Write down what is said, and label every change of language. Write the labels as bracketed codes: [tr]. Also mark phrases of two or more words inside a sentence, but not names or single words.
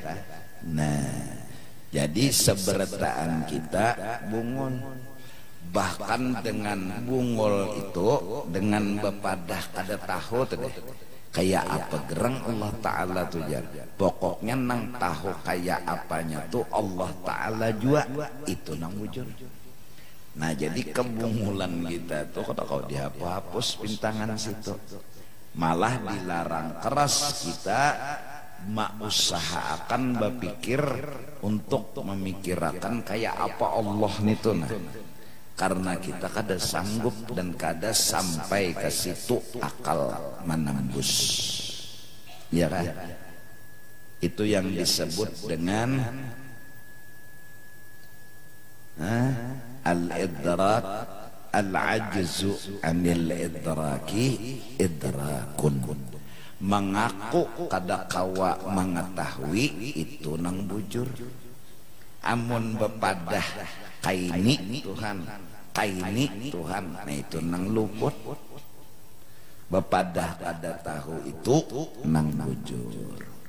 [bjn] Nah jadi seberataan kita bungul, bahkan dengan bungul itu dengan bepadah kada tahu teh kayak apa gerang Allah Ta'ala tuh jar. Pokoknya nang tahu kayak apanya tuh Allah Ta'ala juga itu nang wujud. Nah jadi kebungulan kita tuh kalau dihapus pintangan situ, malah dilarang keras kita usahakan berpikir untuk memikirkan kayak apa Allah itu nah. Karena kita kada sanggup dan kada sampai ke situ akal menembus. [id] Ya kan? Itu yang disebut dengan al-idrak, [ar] العجز عن الإدراك إدراك. [bjn] Mengaku kada kawa mengetahui itu nang bujur. Amun bepadah kaini Tuhan, kaini Tuhan, nah itu nang luput. Bepadah kada tahu itu nang bujur.